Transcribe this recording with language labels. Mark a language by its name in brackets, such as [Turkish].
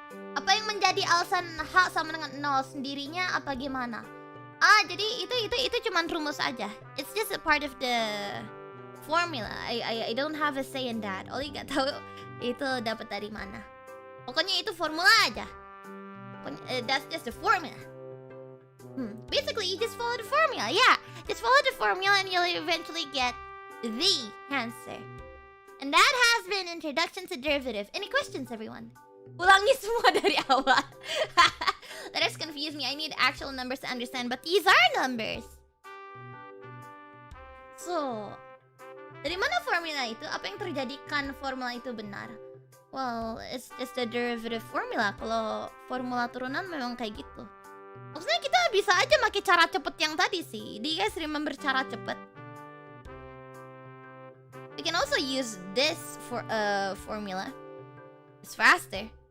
[Indonesian] Apa yang menjadi alasan H sama dengan 0 sendirinya apa gimana? Jadi itu cuman rumus aja. [English] It's just a part of the formula. I don't have a say in that. [Indonesian] Ollie gak tahu itu dapat dari mana. Pokoknya itu formula aja. [English] That's just the formula. Basically, you just follow the formula. Yeah, just follow the formula and you'll eventually get the answer. And that has been Introduction to Derivative. Any questions, everyone? [Indonesian] Ulangi semua dari awal. [English] That has confused me. I need actual numbers to understand, but these are numbers. [Indonesian] So, dari mana formula itu? Apa yang terjadikan formula itu benar? [English] Well, it's just the derivative formula. [Indonesian] Kalau formula turunan memang kayak gitu. Maksudnya kita bisa aja pakai cara cepet yang tadi sih. [English] Do you guys remember [Indonesian] cara cepet? [English] We can also use this for formula. It's faster.